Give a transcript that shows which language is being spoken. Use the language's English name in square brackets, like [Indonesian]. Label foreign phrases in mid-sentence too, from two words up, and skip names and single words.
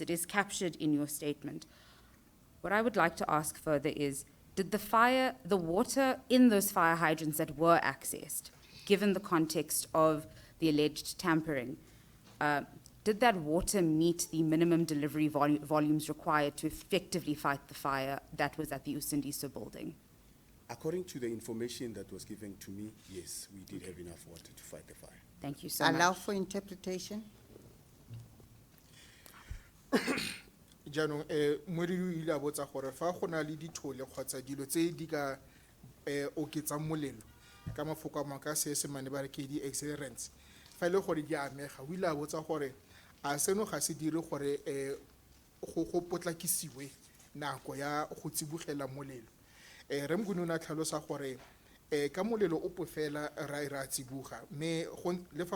[English] It is captured in your statement. What I would like to ask further is, did the water in those fire hydrants that were accessed, given the context of the alleged tampering, did that water meet the minimum delivery volumes required to effectively fight the fire that was at the Usindiso building? According to the information that was given to me, yes, we did have enough water to fight the fire. Thank you so much. Allow for interpretation. [Tswana] jaanong moedi o ile a botsa gore fa go na le dithole kgotsa dilo tse di ka oketsang molelo ka mafoko a mangwe ka seesemane ba re ke di-accelerants fa e le gore di amega o ile a botsa gore a seno ga se dire gore go potlakisiwe nako ya go tsibogela molelo re mgone o ne a tlhalosa gore ka molelo o pofela ra tsiboga mme le fa